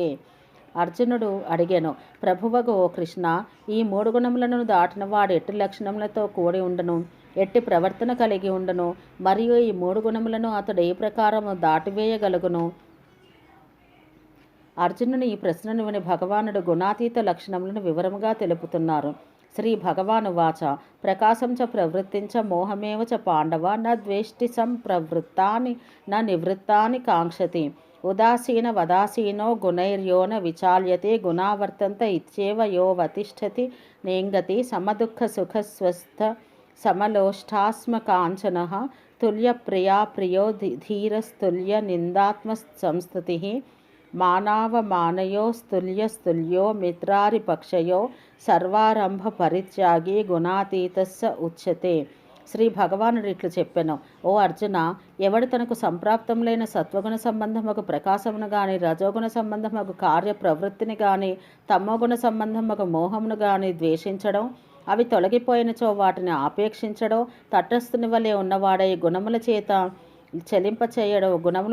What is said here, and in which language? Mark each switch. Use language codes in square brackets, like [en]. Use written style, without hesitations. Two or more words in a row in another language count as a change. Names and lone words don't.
[te] అర్జునుడు అడిగెను, ప్రభువగు ఓ కృష్ణ, ఈ 3 గుణములను దాటిన వాడు ఎట్టి లక్షణములతో కూడి ఉండను, ఎట్టి ప్రవర్తన కలిగి ఉండను, మరియు ఈ 3 గుణములను అతడు ఏ ప్రకారము దాటివేయగలుగును? అర్జునుని ఈ ప్రశ్నను విని భగవానుడు గుణాతీత లక్షణములను వివరముగా తెలుపుతున్నారు. [sa] శ్రీ భగవాను వాచ. ప్రకాశం చ ప్రవృత్తించ మోహమేవ చ పాండవ న ద్వేష్టి సంప్రవృత్తాని న నివృత్తాని కాంక్షతి. उदासीनवदासीनो गुणैर्यो न विचाल्यते गुणावर्तन्त इत्येव यो वतिष्ठति नेङ्गति समदुःखसुखस्वस्थ समलोष्टास्मकाञ्चनः तुल्यप्रिया प्रियो धीरस्तुल्यनिन्दात्मसंस्तुतिः मानावमानयोस्तुल्यस्तुल्यो मित्रारिपक्षयो సర్వారంభ గుణాతీతస్స ఉచ్యతే. [te] శ్రీ భగవానుడు ఇట్లు చెప్పెను, ఓ అర్జున, ఎవడు తనకు సంప్రాప్తం లేని సత్వగుణ సంబంధముకు ప్రకాశమును గాని, రజోగుణ సంబంధముకు కార్య ప్రవృత్తిని గాని, తమోగుణ సంబంధముకు మోహమును గాని ద్వేషించడం, అవి తొలగిపోయినచో వాటిని ఆపేక్షించడం, తటస్థుని వలె ఉన్నవాడై గుణముల చేత చలింపచేయడం, గుణములు